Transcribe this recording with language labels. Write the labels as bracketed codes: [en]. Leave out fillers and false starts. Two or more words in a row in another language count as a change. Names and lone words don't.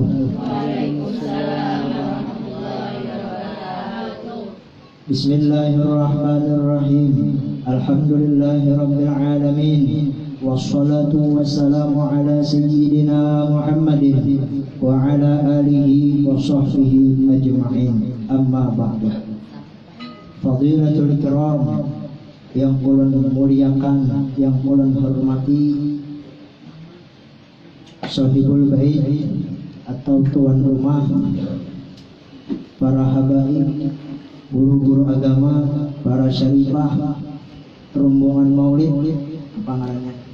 [ar] وعليكم السلام ورحمة الله وبركاته. بسم الله الرحمن الرحيم. الحمد لله رب العالمين. والصلاة والسلام على سيدنا محمد وعلى آله وصحبه أجمعين. أما بعد. فضيلة الكرام, [bjn] yang ulun muliakan, yang ulun hormati, [ar] صاحب البيت [bjn] atau tuan rumah, para habaib, guru-guru agama, para syarifah, rombongan maulid, apa ngarannya?